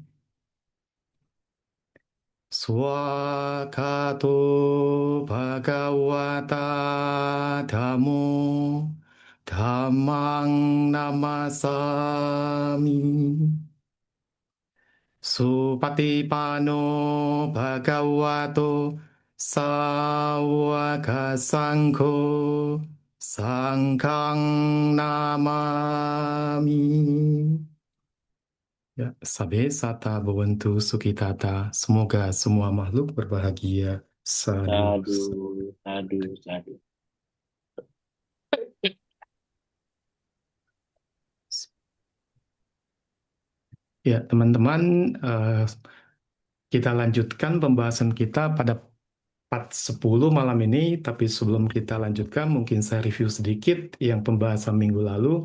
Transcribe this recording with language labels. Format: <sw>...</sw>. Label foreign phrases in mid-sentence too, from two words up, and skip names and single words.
<pi>Swakato bhagavata dhammo dhammang namasami Supatipano bhagavato sawaka sangho sangkang namami. Ya, sabe sata bhavantu sukitata.</pi> <id>Semoga semua makhluk berbahagia.</id> <pi>Sadu. Sadu, sadu, sadu.</pi> <id>Ya, teman-teman, kita lanjutkan pembahasan kita pada part 10 malam ini, tapi sebelum kita lanjutkan, mungkin saya review sedikit yang pembahasan minggu lalu.</id>